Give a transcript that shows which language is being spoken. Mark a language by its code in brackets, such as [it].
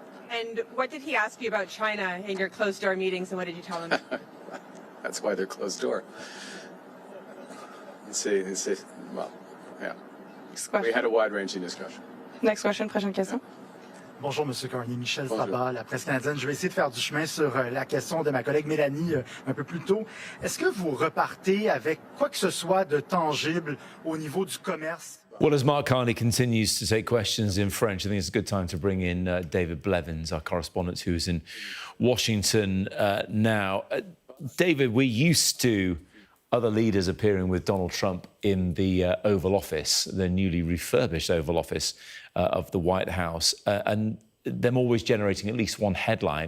[en] And what did he ask you about China in your closed-door meetings, and what did you tell him? That's why they're closed door. Well, yeah. We had a wide-ranging discussion. Next question, [fr] prochaine question. Bonjour, M. Carney. Michel Sabat, la presse canadienne. Je vais essayer de faire du chemin sur la question de ma collègue Mélanie un peu plus tôt. Est-ce que vous repartez avec quoi que ce soit de tangible au niveau du commerce? [en] Well, as Mark Carney continues to take questions in French, I think it's a good time to bring in David Blevins, our correspondent who's in Washington now. David, we're used to other leaders appearing with Donald Trump in the Oval Office, the newly refurbished Oval Office of the White House, and them always generating at least one headline.